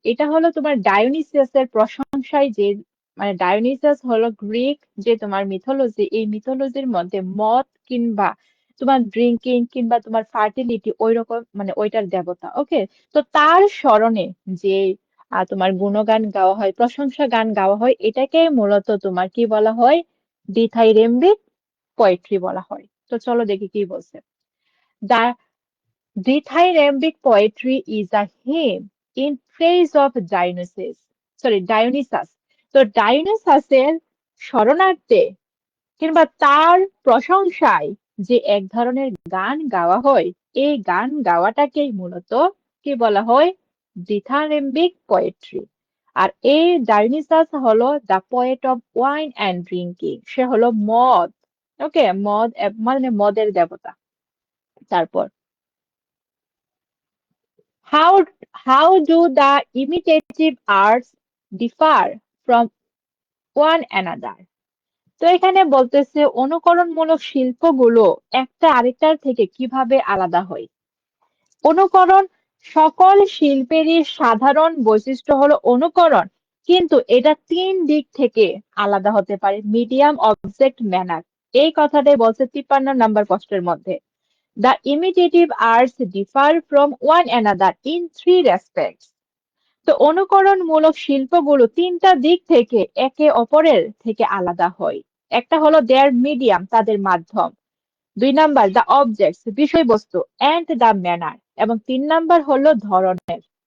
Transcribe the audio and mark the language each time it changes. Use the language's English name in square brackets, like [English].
[Bangla] এটা হলো তোমার ডায়োনিসিয়াসের প্রশংসায় যে, মানে ডায়োনিসাস হলো গ্রিক যে তোমার মিথোলজি, এই মিথোলজির মধ্যে মদ কিংবা তোমার ড্রিঙ্কিং কিংবা তোমার ফার্টিলিটি ওই রকম, মানে ওইটার দেবতা। ওকে, তো তার স্মরণে যে তোমার গুণগান গাওয়া হয়, প্রশংসা গান গাওয়া হয়, এটাকে মূলত তোমার কি বলা হয়? ডিথাইরেম্বিক পোয়েট্রি বলা হয়। তো চলো দেখি কি বলছে। [English] The dithyrambic poetry is a hymn in praise of Dionysus. Sorry, Dionysus. [Bangla] তো ডায়োনিসাসের স্মরণার্থে কিংবা তার প্রশংসায় যে এক ধরনের গান গাওয়া হয়, এই গান গাওয়াটাকেই মূলত কি বলা হয়? [English] dithyrambic poetry। [Bangla] আর এই ডায়োনিসাস হলো [English] the poet of wine and drinking, [Bangla] সে হলো মদ। ওকে, মদ মানে মদের দেবতা। তারপর [English] How how do the imitative arts differ from one another? [Bangla] তো এখানে বলতেছে অনুকরণমূলক শিল্পগুলো একটা আরেকটার থেকে কিভাবে আলাদা হয়। অনুকরণ, সকল শিল্পেরই সাধারণ বৈশিষ্ট্য হলো অনুকরণ, কিন্তু এটা তিন দিক থেকে আলাদা হতে পারে। মিডিয়াম, অবজেক্ট, ম্যানার, এই কথাটাই বলছে 53 নম্বর প্রশ্নের মধ্যে। [English] The imitative arts differ from one another in three respects. [Bangla] তো অনুকরণমূলক শিল্পগুলো তিনটা দিক থেকে একে অপরের থেকে আলাদা হয়। একটা হলো [English] their medium, [Bangla] তাদের মাধ্যম। 2 নাম্বার [English] the objects, [Bangla] বিষয়বস্তু, অ্যান্ড দ্য ম্যানার, এবং 3 নাম্বার হলো ধরনের।